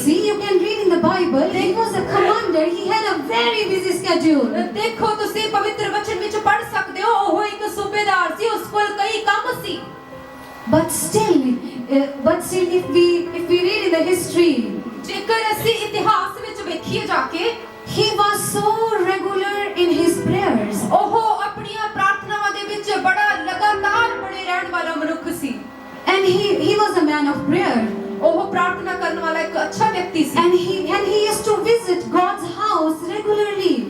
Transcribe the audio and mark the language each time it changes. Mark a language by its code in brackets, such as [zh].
[en] See, you can read in the Bible, he was a commander, he had a very busy schedule. [pa] ਦੇਖੋ ਤੁਸੀਂ ਪਵਿੱਤਰ ਵਚਨ ਵਿੱਚ ਪੜ੍ਹ ਸਕਦੇ ਹੋ ਉਹ ਇੱਕ ਸੂਬੇਦਾਰ ਸੀ ਉਸ ਕੋਲ ਕਈ ਕੰਮ ਸੀ [en] But still, if we read in the history, [pa] ਜੇਕਰ ਅਸੀਂ ਇਤਿਹਾਸ ਵਿੱਚ ਵੇਖੀਏ ਜਾ ਕੇ [en] he was so regular in his prayers. [pa] ਉਹ ਆਪਣੀਆਂ ਪ੍ਰਾਰਥਨਾਵਾਂ ਦੇ ਵਿੱਚ ਬੜਾ ਲਗਾਤਾਰ ਬਣੇ ਰਹਿਣ ਵਾਲਾ ਮਨੁੱਖ ਸੀ [en] And he was a man of prayer. [pa] ਉਹ ਪ੍ਰਾਰਥਨਾ ਕਰਨ ਵਾਲਾ ਇੱਕ ਅੱਛਾ ਵਿਅਕਤੀ ਸੀ [en] And he used to visit God's house regularly.